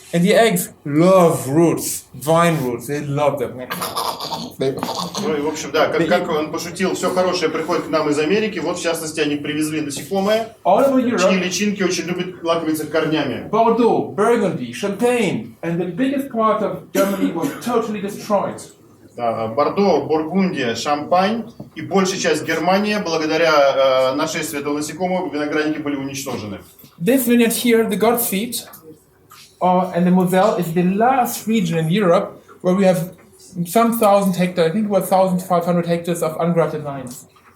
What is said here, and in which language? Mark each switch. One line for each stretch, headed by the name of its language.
English: And the eggs love roots, vine roots, they love them.
Russian: Ну и в общем, да, как он пошутил, все хорошее приходит к нам из Америки, вот в частности они привезли насекомые,
English: All over
Russian: чьи
English: Europe,
Russian: личинки очень любят лакомиться корнями.
English: Bordeaux, Burgundy, Champagne, and the biggest part of Germany was totally destroyed.
Russian: Да, Бордо, Бургундия, Шампань и большая часть Германии, благодаря нашествию этого насекомого, виноградники были уничтожены.
English: This vineyard here, the God's Feet, and the Moselle, is the last region in Europe where we have some thousand hectares, I think about 1,500 hectares of ungrafted vines.